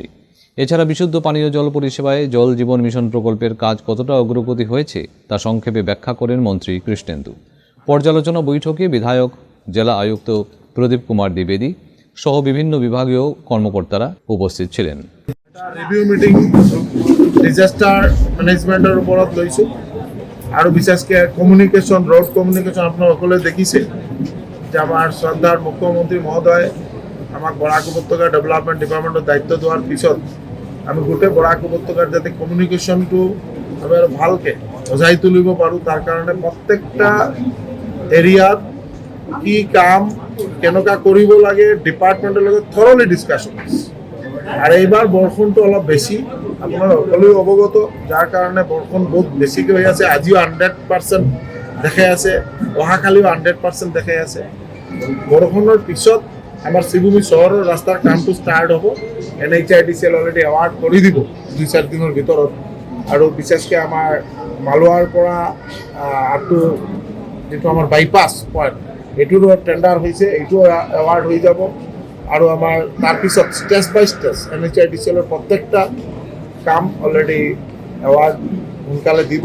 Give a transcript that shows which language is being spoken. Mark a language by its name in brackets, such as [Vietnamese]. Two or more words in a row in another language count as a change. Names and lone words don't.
[Bangla] এছাড়া বিশুদ্ধ পানীয় জল পরিষেবায় জল জীবন মিশন প্রকল্পের কাজ কতটা অগ্রগতি হয়েছে তা সংক্ষেপে ব্যাখ্যা করেন মন্ত্রী কৃষ্ণেন্দু। পর্যালোচনা বৈঠকে বিধায়ক, জেলা আয়ুক্ত প্রদীপ কুমার দ্বিবেদী সহ বিভিন্ন বিভাগীয় কর্মকর্তারা উপস্থিত ছিলেন। [English] review meeting disaster management [Assamese] ওপৰত লৈছোঁ আৰু বিশেষকৈ কমিউনিকেশ্যন, [English] road communication [Assamese] আপোনালোকে দেখিছে যে আমাৰ শ্ৰদ্ধাৰ মুখ্যমন্ত্ৰী মহোদয় আমাক বৰাক উপত্যকা [English] development department [Assamese] দায়িত্ব দিয়াৰ পিছত আমি গোটেই বৰাক উপত্যকাৰ যাতে কমিউনিকেশ্যনটো আমি আৰু ভালকৈ সজাই তুলিব পাৰোঁ, তাৰ কাৰণে প্ৰত্যেকটা এৰিয়াত কি কাম কেনেকুৱা কৰিব লাগে ডিপাৰ্টমেণ্টৰ লগত [English] thoroughly discussion [Assamese] হৈছে। [Bangla] আর এইবার বর্ষণটো অলপ বেশি, আপনারা সকলেও অবগত, যার কারণে বর্ষণ বহুত বেশিকে হয়ে আছে। [Assamese] আজিও 100% দেখাই আছে, অহাকালিও 100% দেখাই আছে। [Bangla] বর্ষণের পিছত আমার শ্রীভূমি শহরের রাস্তার কামটো ষ্টাৰ্ট হ'ব। [Assamese] NHIDCL [English] already award [Assamese] কৰি দিব 2-4 দিনৰ ভিতৰত। আৰু বিশেষকৈ আমাৰ মালোৱাৰ পৰা [English] up to [Assamese] যিটো আমাৰ [English] bypass point [Assamese] এইটোৰো টেণ্ডাৰ হৈছে, এইটো এৱাৰ্ড হৈ যাব। আৰু আমাৰ তাৰপিছত [English] stage by stage [Assamese] NHIDCLৰ প্ৰত্যেকটা কাম [English] already award [Assamese] সোনকালে দিব।